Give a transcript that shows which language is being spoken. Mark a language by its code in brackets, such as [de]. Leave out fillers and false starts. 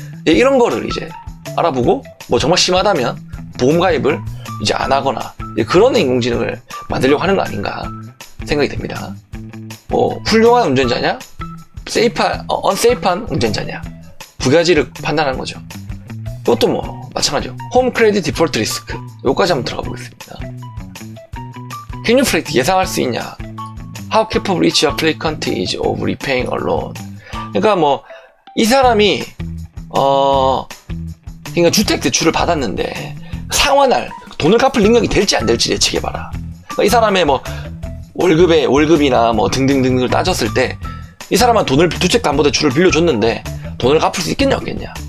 [ko] 이런 거를 이제 알아보고, 뭐 정말 심하다면 보험 가입을 이제 안 하거나, 그런 인공지능을 만들려고 하는 거 아닌가 생각이 듭니다. 뭐, 훌륭한 운전자냐? 언세이프한 운전자냐? 두 가지를 판단하는 거죠. 이것도 뭐, 마찬가지죠. 홈 크레딧 디폴트 리스크. 요까지 한번 들어가 보겠습니다. [en] Can you predict [ko] 예상할 수 있냐? [en] How capable each applicant is of repaying a loan? [ko] 그러니까 뭐, 이 사람이, 그러니까 주택 대출을 받았는데, 상환할, 돈을 갚을 능력이 될지 안 될지 예측해봐라. 그러니까 이 사람의 뭐, 월급이나 뭐 등등등을 따졌을 때, 이 사람은 주택담보대출을 빌려줬는데, 돈을 갚을 수 있겠냐, 없겠냐.